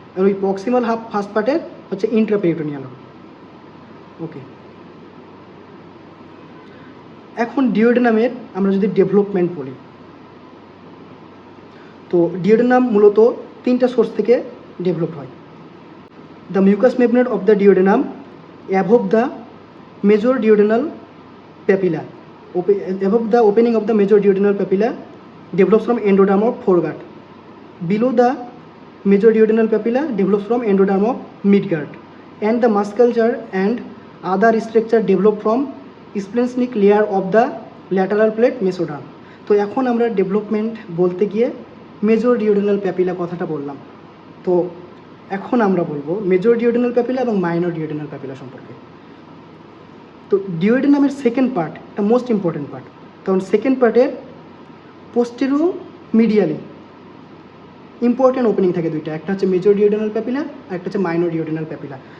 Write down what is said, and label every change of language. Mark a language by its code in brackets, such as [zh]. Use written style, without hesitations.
[bn] আর ওই proximal half first পার্টের হচ্ছে ইন্ট্রাপেরিটোনিয়াল। ওকে, এখন ডিওডেনামের আমরা যদি ডেভেলপমেন্ট বলি, তো ডিওডেনাম মূলত 3টা সোর্স থেকে ডেভেলপ হয়। [en] The mucous membrane of the duodenum above the major duodenal papilla, above the opening of the major duodenal papilla develops from endoderm of foregut. Below the major duodenal papilla develops from endoderm of midgut, and the musculature and other structure develop from splenic layer of the lateral plate mesoderm. [bn] তো এখন আমরা development বলতে গিয়ে major duodenal papilla কথাটা বললাম। তো এখন আমরা বলবো মেজর ডিওডেনাল প্যাপিলা এবং মাইনর ডিওডেনাল প্যাপিলা সম্পর্কে। তো ডিওডেনামের সেকেন্ড পার্ট একটা মোস্ট ইম্পর্টেন্ট পার্ট, কারণ সেকেন্ড পার্টের পোস্টেরো মিডিয়ালি ইম্পর্টেন্ট ওপেনিং থাকে দুইটা, একটা হচ্ছে মেজর ডিওডেনাল প্যাপিলা আর একটা হচ্ছে মাইনর ডিওডেনাল প্যাপিলা।